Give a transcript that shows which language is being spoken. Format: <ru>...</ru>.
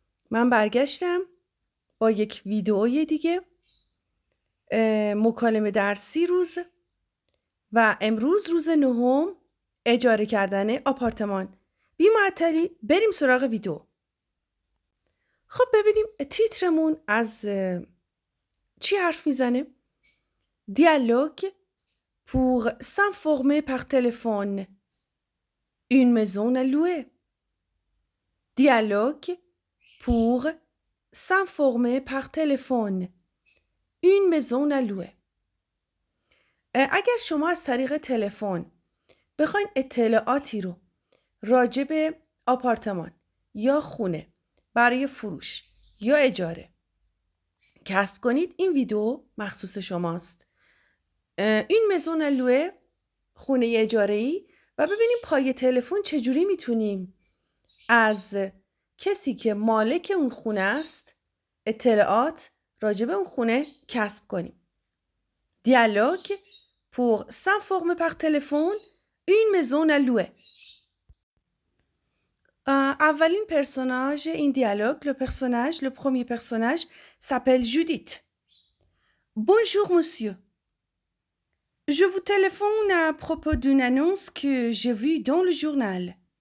<fa>من برگشتم با یک ویدئوی دیگه، مکالمه درسی روز و امروز روز نهم اجاره کردن آپارتمان. بی معطلی بریم سراغ ویدئو. خب ببینیم تیترمون از چی حرف میزنه؟ دیالوگ</fa> <fr>pour s'informer par téléphone. Une maison à louer. Dialogue pour s'informer par téléphone. Une maison à louer.</fr> <fa>اگر شما از طریق تلفن بخواین اطلاعاتی رو راجع به آپارتمان یا خونه برای فروش یا اجاره کسب کنید، این ویدیو مخصوص شماست. این مزون لوه، خونه اجاره‌ای، و ببینیم پای تلفن چجوری میتونیم از کسی که مالک اون خونه است اطلاعات راجع به اون خونه کسب کنیم. دیالوگ</fa> <fr>pour s'informer par téléphone une maison à louer.</fr> <fa>اولین پرسوناژ این دیالوگ،</fa> <fr>le premier personnage s'appelle Judith. Bonjour monsieur. Je vous téléphone à propos d'une annonce que j'ai vue dans le journal.</fr>